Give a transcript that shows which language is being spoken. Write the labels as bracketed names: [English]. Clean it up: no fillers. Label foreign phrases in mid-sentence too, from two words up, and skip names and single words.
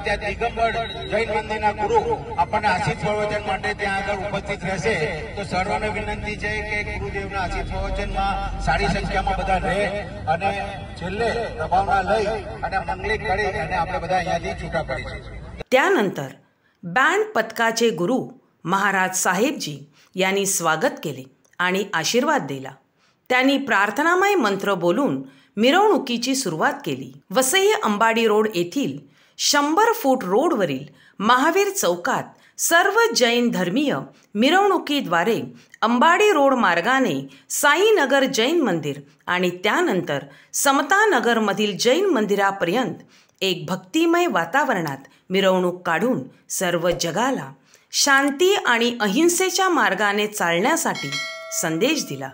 [Gujarati] ત્યાં દિગંબર જૈન મંદિરના ગુરુ આપણને આશીષ પ્રવચન માટે ત્યાં આગળ ઉપસ્થિત રહેશે। તો સર્વને વિનંતી છે કે ગુરુદેવના આશીષ પ્રવચનમાં સારી સંખ્યામાં બધા રહે અને છેલ્લે પ્રભાવના લઈ અને મંગલિક કરી અને આપણે બધા અહીંયાથી છૂટા પડીશું। [Marathi] त्यानंतर बँड पथकाचे गुरु महाराज साहेबजी यांनी स्वागत केले आणि आशीर्वाद दिला। त्यांनी प्रार्थनामय मंत्र बोलून मिरवणुकीची सुरुवात केली। वसई अंबाडी रोड येथील 100 फूट रोडवरील महावीर चौकात सर्व जैन धर्मीय मिरवणुकीद्वारे अंबाडी रोड मार्गाने साईनगर जैन मंदिर आणि त्यानंतर समतानगरमधील जैन मंदिरापर्यंत एक भक्तिमय वातावरणात मिरवणूक काढून सर्व जगाला शांती आणि अहिंसेच्या मार्गाने चालण्यासाठी संदेश दिला।